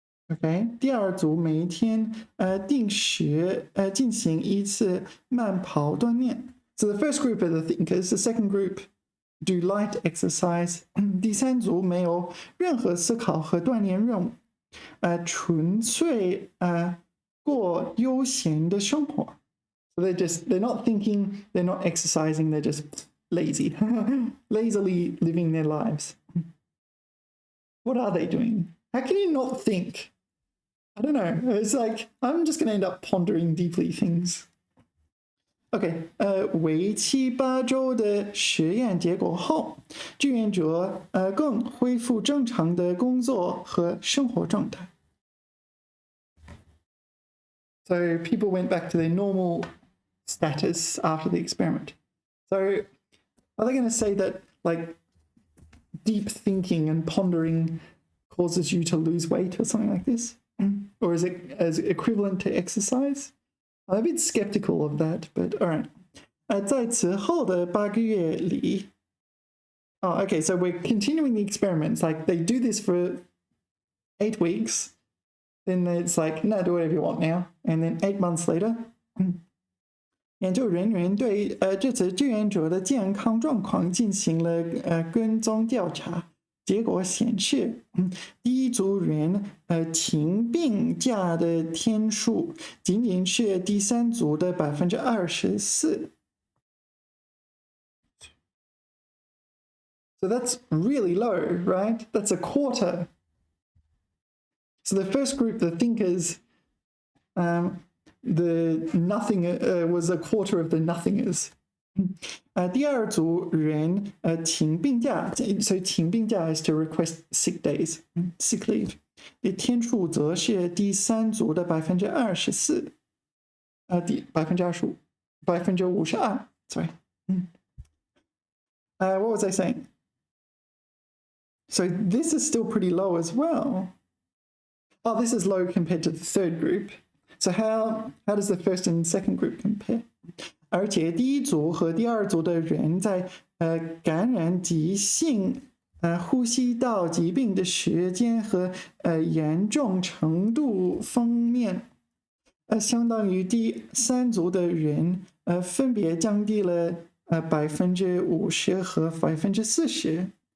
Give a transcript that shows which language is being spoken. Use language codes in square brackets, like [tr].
[zh] OK， 第二组每天定时进行1次慢跑锻炼。 [en] So the first group are the thinkers, the second group do light exercise. [zh] 第3组没有任何思考和锻炼任务，纯粹过悠闲的生活。 [en] So they're not thinking, they're not exercising, they're just lazy, lazily living their lives. What are they doing? How can you not think? I don't know. It's like I'm just going to end up pondering deeply things. [zh] OK， 为期8周的实验结果后，志愿者更恢复正常的工作和生活状态。 [en] So people went back to their normal status after the experiment. So are they going to say that like deep thinking and pondering causes you to lose weight or something like this? Or is it as equivalent to exercise? I'm a bit skeptical of that, but all right. [zh] 在此后的8个月里 [en] Oh, okay, so we're continuing the experiments. Like they do this for 8 weeks. Then it's like, no, do whatever you want now. And then 8 months later, [zh] 研究人员对这次志愿者的健康状况进行了跟踪调查。结果显示，第一组人请病假的天数仅仅是第三组的24%。 [en] So that's really low, right? That's a quarter. So the first group, the thinkers, the nothing was a quarter of the nothingers. [zh] 第二组人请病假 [en] so 请病假 is to request sick days, sick leave. [zh] 的天数则是第三组的24%，第25%， 52%。 [en] Sorry. What was I saying? So this is still pretty low as well. Oh, this is low compared to the third group. So how does the first and second group compare? [zh] 而且第一组和第二组的人在感染急性呼吸道疾病的时间和严重程度方面，相当于第三组的人分别降低了50%和40%。